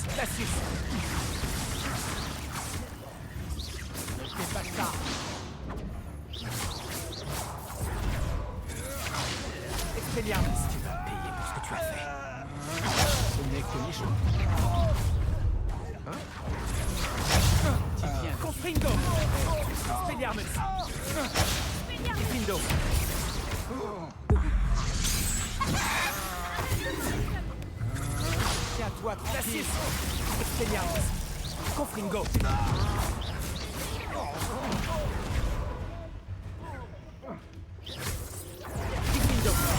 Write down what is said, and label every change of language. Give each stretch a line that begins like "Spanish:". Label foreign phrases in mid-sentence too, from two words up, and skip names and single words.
French: Cassius! Ne fais pas ça! Expelliarmus! Tu vas payer pour ce que tu as fait. Ce n'est que méchant. Confringo! Expelliarmus! Diffindo! Tiens-toi, Cassius! Expelliarmus! Confringo! Diffindo!